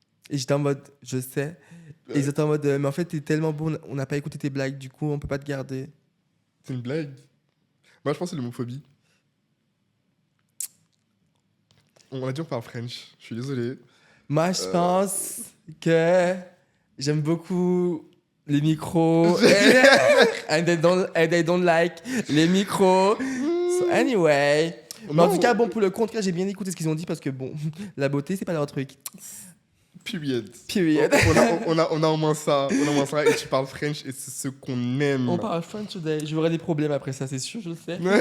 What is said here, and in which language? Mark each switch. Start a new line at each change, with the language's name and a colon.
French: Et j'étais en mode, je sais. Et ils étaient en mode, mais en fait, t'es tellement beau, on n'a pas écouté tes blagues, du coup, on peut pas te garder. C'est une blague. Moi, je pense que c'est l'homophobie. On a dit on parle French. Je suis désolé. Moi, je pense que j'aime beaucoup les micros.
English: and they don't like
French: les micros.
English: So anyway.
French: Mais en tout cas, bon, pour le contre, j'ai bien écouté ce qu'ils ont dit parce que, bon, la beauté, c'est pas leur truc.
English: Period.
French: On a au moins ça. Et tu parles French et c'est ce qu'on aime. On parle French
English: today.
French: J'aurai des problèmes après ça, c'est sûr, je le sais.